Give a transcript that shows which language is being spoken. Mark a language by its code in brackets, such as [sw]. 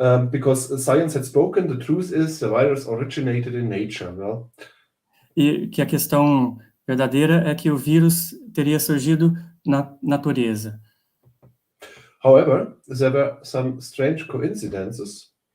[en] Because science had spoken, the truth is the virus originated in nature. [pt] E que a questão verdadeira é que o vírus teria surgido na natureza. [en] However, there were some strange coincidences.